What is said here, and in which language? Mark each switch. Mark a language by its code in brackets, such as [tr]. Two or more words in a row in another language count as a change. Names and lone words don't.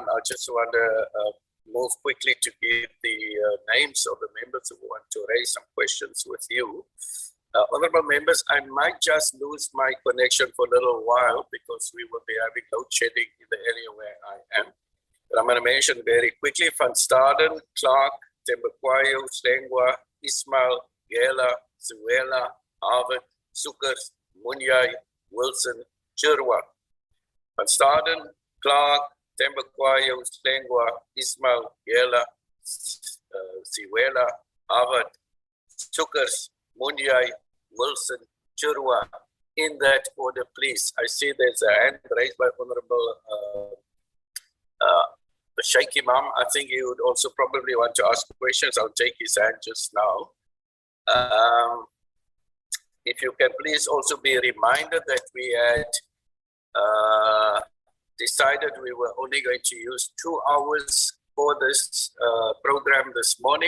[en] I just want to move quickly to give the names of the members who want to raise some questions with you. Honorable members, I might just lose my connection for a little while because we will be having load shedding in the area where I am. But I'm going to mention very quickly: Van Staden, Clark, Tembakwayo, Slengwa, Ismail, Gela, Zuela, Harvard, Soekers, Munyai, Wilson, Chirwa. Van Staden, Clark, Tembakwayo, Slengwa, Ismail, Gela, Zuela, Harvard, Soekers, Munyai, Wilson, Chirwa. In that order, please. I see there's a hand raised by Honorable Sheikh Imam. I think he would also probably want to ask questions. I'll take his hand just now. If you can please also be reminded that we had decided we were only going to use 2 hours for this program this morning.